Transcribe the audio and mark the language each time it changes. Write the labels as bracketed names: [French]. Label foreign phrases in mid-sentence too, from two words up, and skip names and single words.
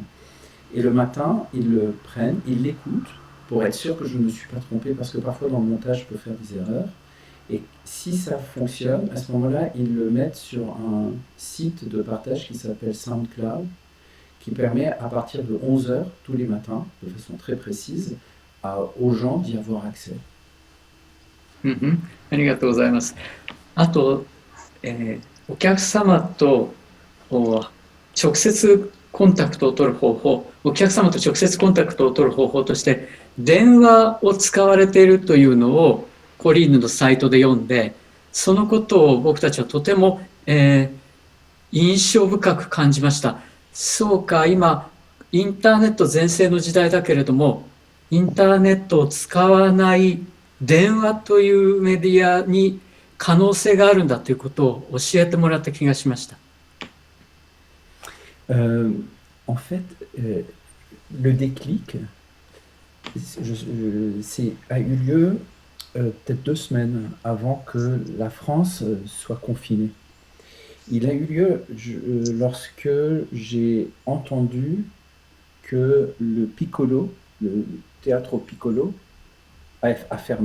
[French] Et le matin, ils le prennent, ils l'écoutent pour être sûr que je ne me suis pas trompé parce que parfois dans le montage, je peux faire des erreurs. Et si ça fonctionne, à ce moment-là, ils le mettent sur un site de partage qui s'appelle SoundCloud, qui permet à partir de 11 heures tous les matins, de façon très précise, aux gens d'y avoir accès. [Japanese] ありがとうございます。あと、お客様と直接コンタクトを取る方法、お客様と直接コンタクトを取る方法として、電話を使われているというのをコリーヌのサイトで読んで、そのことを僕たちはとても、印象深く感じました。そうか、今、インターネット全盛の時代だけれども、インターネットを使わない電話というメディアに可能性があるんだということを教えてもらった気がしました。 [French] En fait, le déclic a eu lieu peut-être 2 semaines avant que la France soit confinée. Il a eu lieu lorsque j'ai entendu que le piccolo le théâtre Piccolo a fermé.